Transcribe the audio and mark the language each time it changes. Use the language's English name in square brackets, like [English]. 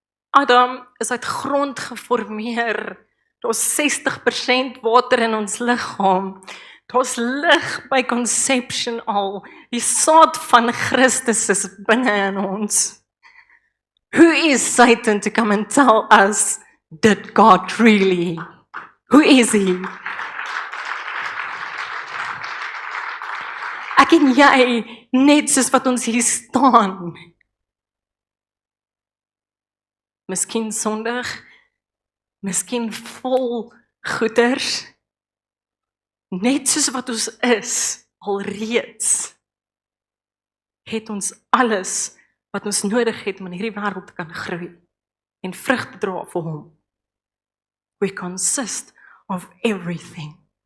[Afrikaans] Adam is uit grond geformeer. Daar's 60% water in ons liggaam. Daar's lig by conception al. Die saad van Christus is binne in ons. [English] Who is Satan to come and tell us, did God really? Who is he? [Afrikaans] Ek en jy, net soos wat ons hier staan. Miskien sondig, miskien vol goeders, net soos wat ons is, alreeds, het ons alles wat ons nodig het om in hierdie wêreld te kan groei en vrug te dra vir hom. [English] We consist of everything.